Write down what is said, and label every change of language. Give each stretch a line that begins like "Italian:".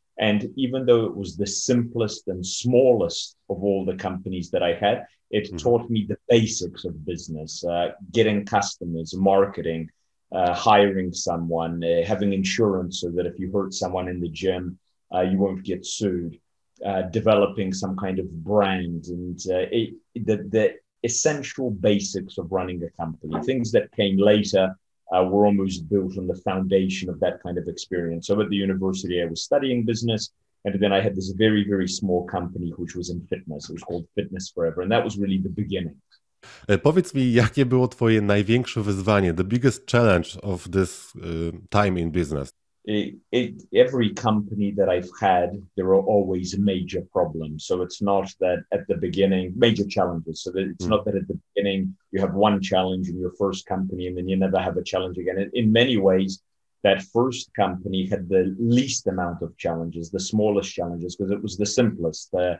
English: And even though it was the simplest and smallest of all the companies that I had, it taught me the basics of business, getting customers, marketing, hiring someone, having insurance so that if you hurt someone in the gym, you won't get sued, developing some kind of brand, and the essential basics of running a company. Things that came later were almost built on the foundation of that kind of experience. So at the university, I was studying business, and then I had this very, very small company which was in fitness. It was called Fitness Forever, and that was really the beginning.
Polish: Powiedz mi, jakie było Twoje największe wyzwanie,
English: the biggest challenge of this time in business? Every company that I've had, there are always major problems. So it's not that at the beginning, major challenges. So that it's not that at the beginning you have one challenge in your first company and then you never have a challenge again. In many ways, that first company had the least amount of challenges, the smallest challenges, because it was the simplest.